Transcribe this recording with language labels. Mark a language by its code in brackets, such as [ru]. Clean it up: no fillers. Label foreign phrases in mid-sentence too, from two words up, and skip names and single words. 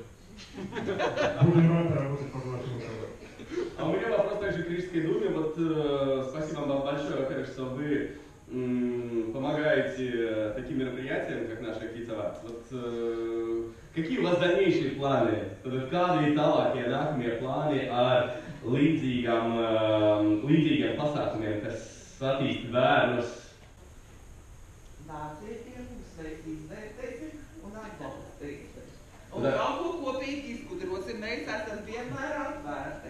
[ru] Будем рады работать под вашим руководством. А у меня вопрос также к Рижской думе. Вот спасибо вам большое, во-первых, что вы помогаете таким мероприятиям, как наша Китова. Вот какие у вас дальнейшие планы? [lv] Kādi tālākie nākamie plāni ar līdzīgiem pasākumiem, kas attīsta bērnus? Nāciet pie mums, mēs izvērtēsim un atbalstīsim. Un kaut ko kopīgi izgudrosim, mēs esam vienmēr atvērti.